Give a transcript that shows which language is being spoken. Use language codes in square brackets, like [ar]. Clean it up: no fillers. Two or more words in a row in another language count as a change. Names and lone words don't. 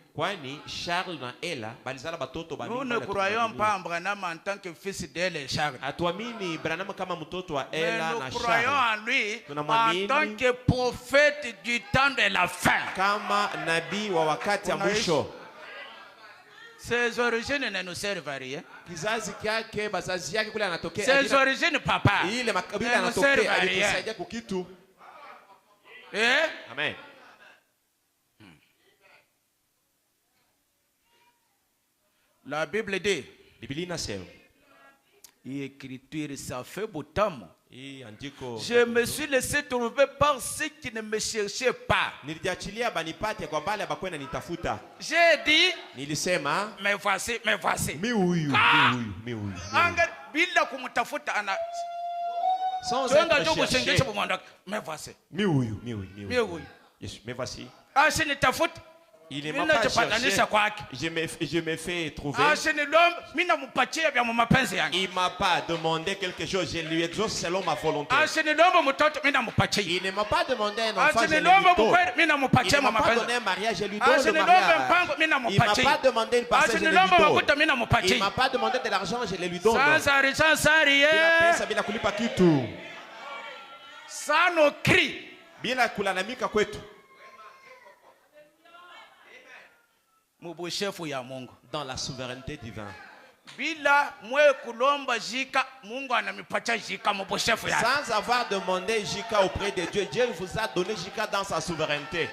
[fr] Nous ne croyons pas en Branham en tant que fils d'elle et Charles. Mais nous croyons en lui en tant que prophète du temps de la fin. Ses origines ne nous servent à rien. [sw] Kizazi kyake bazazi yake kule anatokea. [fr] Ses origines papa. [sw] Ile makabila anatokea alitusaidia kwa kitu. Amen. [fr] La Bible dit. [sw] Biblia inasema. [fr] Écriture ça fait beau temps. Je me suis laissé trouver par ceux qui ne me cherchaient pas. J'ai dit, mais voici. [sw] Bila kumtafuta ana [fr] mais voici. Mais voici. Il ne m'a pas cherché. Je me fais trouver. Il m'a pas demandé quelque chose. Je lui exauce selon ma volonté. Il ne m'a pas demandé un enfant. Je lui donne. Il ne m'a pas donné un mariage. Je lui donne le mariage. Il ne m'a pas demandé une parcelle. Je lui donne. Il ne m'a pas demandé de l'argent. Je lui donne. Sans nos cris. [sw] Bila kulalamika kwetu. [fr] Dans la souveraineté divine. Sans avoir demandé Jika auprès de Dieu, Dieu vous a donné Jika dans sa souveraineté.